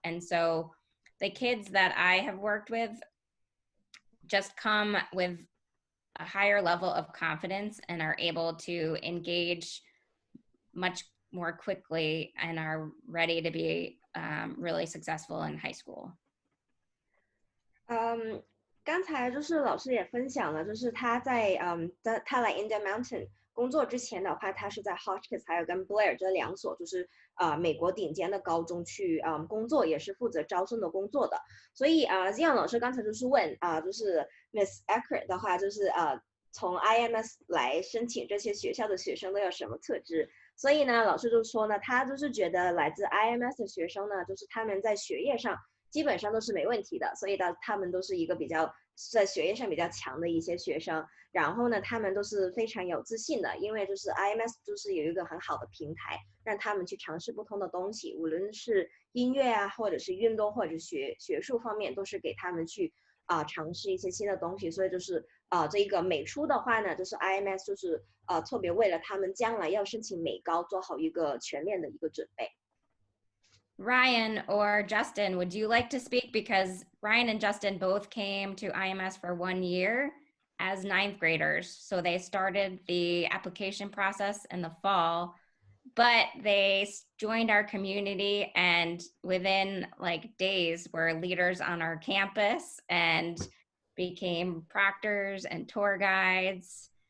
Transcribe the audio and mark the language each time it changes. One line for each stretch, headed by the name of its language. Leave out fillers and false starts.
English: And so the kids that I have worked with just come with a higher level of confidence and are able to engage much more quickly and are ready to be really successful in high school.
Chinese: 刚才就是老师也分享了，就是他在他来 Indian Mountain 工作之前的话，他是在 Hotchkiss 还有跟 Blair 这两所就是美国顶尖的高中去工作，也是负责招生的工作的。所以Zion 老师刚才就是问就是 Miss Eckert 的话，就是从 IMS 来申请这些学校的学生都有什么特质？所以呢，老师就说呢，他就是觉得来自 IMS 的学生呢，就是他们在学业上基本上都是没问题的，所以他们都是一个比较在学业上比较强的一些学生。然后呢，他们都是非常有自信的，因为就是 IMS 就是有一个很好的平台，让他们去尝试不同的东西，无论是音乐啊，或者是运动，或者是学术方面，都是给他们去尝试一些新的东西。所以就是这个美出的话呢，就是 IMS 就是特别为了他们将来要申请美高做好一个全面的一个准备。
English: Ryan or Justin, would you like to speak? Because Ryan and Justin both came to IMS for 1 year as 9th graders. So they started the application process in the fall, but they joined our community and within like days were leaders on our campus and became proctors and tour guides.